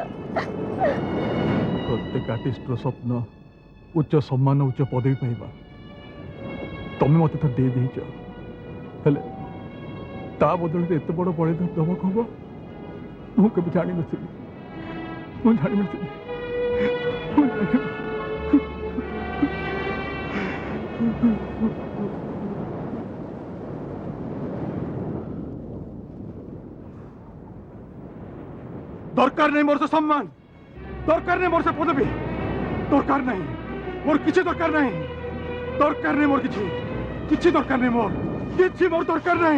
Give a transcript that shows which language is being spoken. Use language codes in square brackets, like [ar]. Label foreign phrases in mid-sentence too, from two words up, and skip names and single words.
[or] ପ୍ରତ୍ୟେକ ଆର୍ଟିଷ୍ଟର ସ୍ୱପ୍ନ ଉଚ୍ଚ ସମ୍ମାନ, ଉଚ୍ଚ ପଦବୀ ପାଇବା। ତମେ ମତେ ତ ଦେଇ ଦେଇଛ, ହେଲେ ତା ବଦଳରେ ଏତେ ବଡ଼ ବଳିଦାନ ଦେବାକୁ ହବ ମୁଁ କେବେ ଜାଣିନଥିଲି। ମୁଁ ଜାଣିନଥିଲି। [bn] দরকার নেই মোর সে সম্মান, দরকার নেই মোর সে পদবী, দরকার নাই মোর কিছু, দরকার নাই, দরকার নেই মোর কিছু, কিছু দরকার নেই মোর, কিছু মোর দরকার নাই।